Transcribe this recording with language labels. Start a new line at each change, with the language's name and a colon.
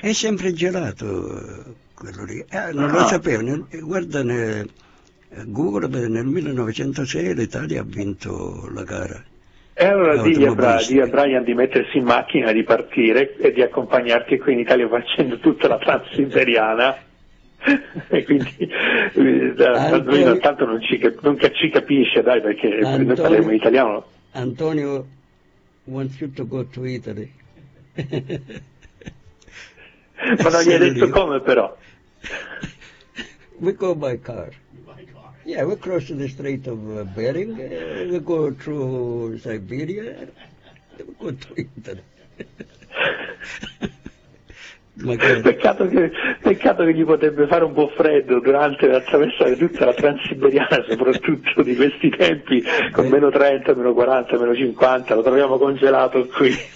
Italian: È sempre gelato quello lì. Non lo sapevo, guarda Google, nel 1906 l'Italia ha vinto la gara. E allora digli a Brian di mettersi in macchina, di partire e di accompagnarti qui in Italia facendo tutta la transiberiana. E quindi lui intanto non ci capisce, dai, perché Antonio, noi parliamo in italiano.
English: Antonio wants you to go to Italy.
Italian: Ma non gli hai detto come, però?
English: We go by car. Yeah, we cross the Strait of Bering, we go through Siberia, we go to Italy.
Italian: peccato che gli potrebbe fare un po' freddo durante attraversare tutta la Transiberiana, soprattutto di questi tempi, con meno 30, meno 40, meno 50, lo troviamo congelato qui.